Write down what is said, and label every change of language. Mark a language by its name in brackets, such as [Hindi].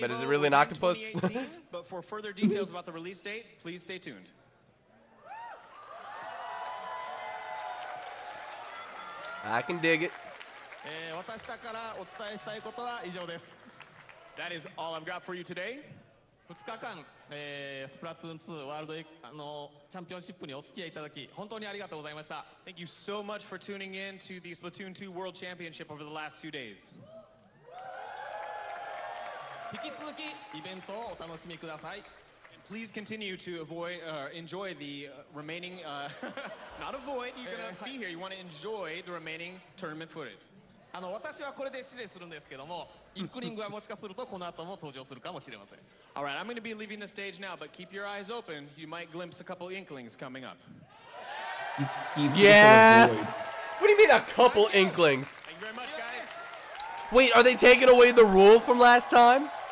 [English] But is it really an octopus? But for further details about the release date, please stay tuned. I can dig it. That is all I've got for you today. [Japanese] 2日間、スプラトゥーン2ワールドチャンピオンシップにお付き合いいただき本当にありがとうございました。 [English] Thank you so much for tuning in to the Splatoon 2 World Championship over the last 2 days. [Japanese] 引き続きイベントをお楽しみください。 [English] Please continue to enjoy the remaining, not avoid, you're going to be here. You want to enjoy the remaining tournament footage. [Japanese] 私はこれで失礼するんですけども、インクリングはもしかするとこの後も登場するかもしれません。 [English] All right, I'm going to be leaving the stage now, but keep your eyes open. You might glimpse a couple inklings coming up. Yeah. What do you mean a couple inklings? Thank you very much, guys. Wait, are they taking away the rule from last time?